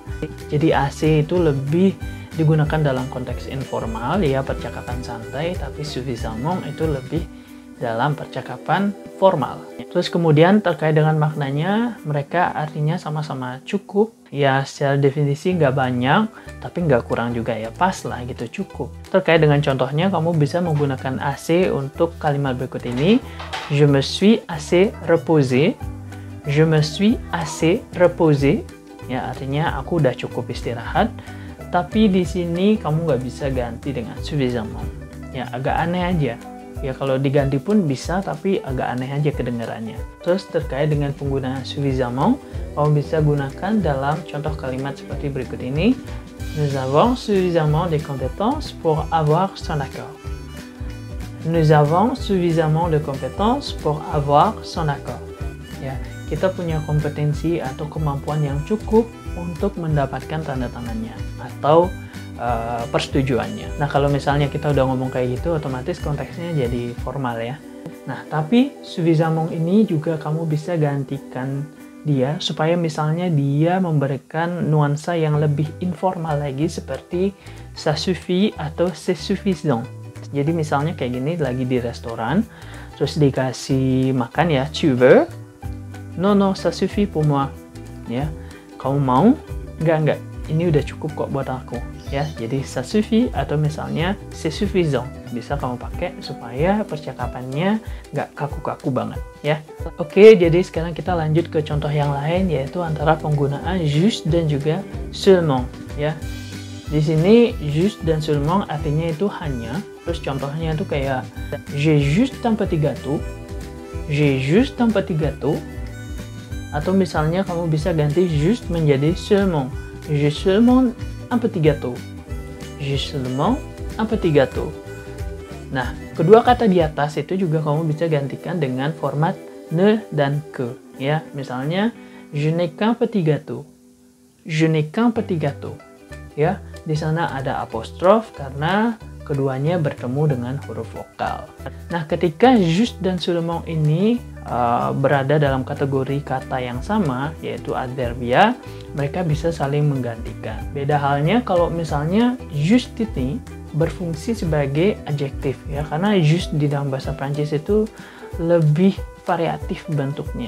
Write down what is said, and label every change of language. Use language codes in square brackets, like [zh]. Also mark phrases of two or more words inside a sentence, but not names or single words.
[id] Jadi assez itu lebih digunakan dalam konteks informal, ya percakapan santai, tapi suffisamment itu lebih dalam percakapan formal. Terus kemudian terkait dengan maknanya, mereka artinya sama-sama cukup. Ya secara definisi nggak banyak, tapi nggak kurang juga ya, pas lah gitu, cukup. Terkait dengan contohnya, kamu bisa menggunakan assez untuk kalimat berikut ini. [fr] Je me suis assez reposé. Je me suis assez reposé. [id] Ya artinya aku udah cukup istirahat. Tapi di sini kamu nggak bisa ganti dengan suffisamment. Ya agak aneh aja. Ya kalau diganti pun bisa, tapi agak aneh aja kedengarannya. Terus terkait dengan penggunaan suffisamment, kamu bisa gunakan dalam contoh kalimat seperti berikut ini. [fr] Nous avons suffisamment de compétences pour avoir son accord. Nous avons suffisamment de compétences pour avoir son accord. [id] Ya, kita punya kompetensi atau kemampuan yang cukup untuk mendapatkan tanda tangannya atau persetujuannya. Nah, kalau misalnya kita udah ngomong kayak gitu, otomatis konteksnya jadi formal ya. Nah, tapi suffisamment ini juga kamu bisa gantikan dia supaya misalnya dia memberikan nuansa yang lebih informal lagi seperti [fr] ça suffit [id] atau [fr] c'est suffisant. [id] Jadi misalnya kayak gini, lagi di restoran, terus dikasih makan ya, [fr] tu veux? Non, non, ça suffit pour moi. [id] Ya, kamu mau? Enggak, ini udah cukup kok buat aku. Ya, jadi [fr] ça suffit [id] atau misalnya [fr] c'est suffisant [id] bisa kamu pakai supaya percakapannya nggak kaku-kaku banget ya. Oke, jadi sekarang kita lanjut ke contoh yang lain, yaitu antara penggunaan juste dan juga seulement ya. Di sini juste dan seulement artinya itu hanya, terus contohnya itu kayak [fr] j'ai juste un petit gâteau, j'ai juste un petit gâteau, [id] atau misalnya kamu bisa ganti juste menjadi seulement, [fr] j'ai seulement un petit gâteau. [id] J'ai seulement un petit gâteau. Nah, kedua kata di atas itu juga kamu bisa gantikan dengan format ne dan que. Ya, misalnya, [fr] je n'ai qu'un petit gâteau. Je n'ai qu'un petit gâteau. [id] Ya, di sana ada apostrof karena keduanya bertemu dengan huruf vokal. Nah, ketika juste dan seulement ini berada dalam kategori kata yang sama, yaitu adverbia, mereka bisa saling menggantikan. Beda halnya kalau misalnya juste ini berfungsi sebagai adjektif ya, karena juste di dalam bahasa Prancis itu lebih variatif bentuknya.